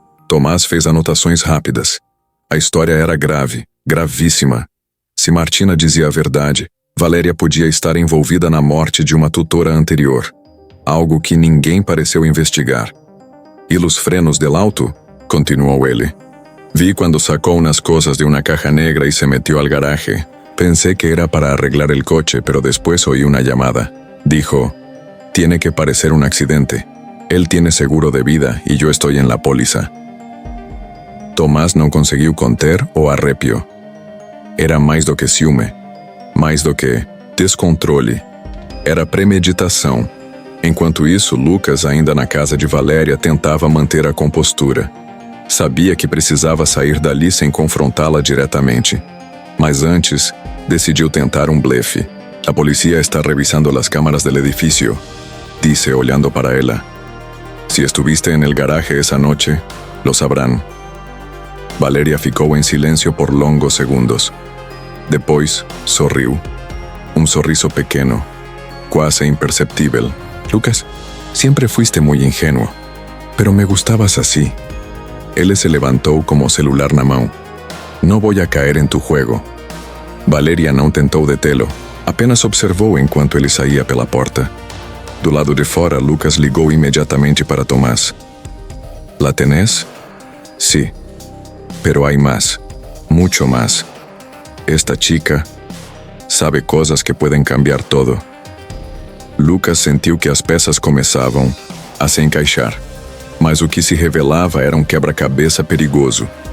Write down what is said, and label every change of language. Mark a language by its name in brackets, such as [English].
[Portuguese] Tomás fez anotações rápidas. A história era grave, gravíssima. Se Martina dizia a verdade, Valéria podia estar envolvida na morte de uma tutora anterior. Algo que ninguém pareceu investigar. [Spanish] E los frenos del auto? [Portuguese] Continuou ele. [Spanish] Vi quando sacó unas cosas de una caja negra y se metió al garaje. Pensé que era para arreglar el coche, pero después oí una llamada. Dijo, tiene que parecer un accidente. Él tiene seguro de vida y yo estoy en la póliza. [Portuguese] Tomás não conseguiu conter o arrepio. Era mais do que ciúme, mais do que descontrole. Era premeditação. Enquanto isso, Lucas, ainda na casa de Valéria, tentava manter a compostura. Sabia que precisava sair dali sem confrontá-la diretamente. Mas antes, decidiu tentar um blefe. [Spanish] A policía está revisando las cámaras del edificio, [Portuguese] disse olhando para ela. [Spanish] Si estuviste en el garaje esa noche, lo sabrán. [Portuguese] Valéria ficou em silêncio por longos segundos. Depois, sorriu. Um sorriso pequeno, quase imperceptível. [Spanish] Lucas, siempre fuiste muy ingenuo, pero me gustabas así. [Portuguese] Ele se levantou como celular na mão. [Spanish] No voy a caer en tu juego. [Portuguese] Valéria não tentou detê-lo, apenas observou enquanto ele saía pela porta. Do lado de fora, Lucas ligou imediatamente para Tomás. [Spanish] ¿La tenés? Sí. Pero hay más, mucho más. Esta chica sabe cosas que pueden cambiar todo. [Portuguese] Lucas sentiu que as peças começavam a se encaixar, mas o que se revelava era um quebra-cabeça perigoso.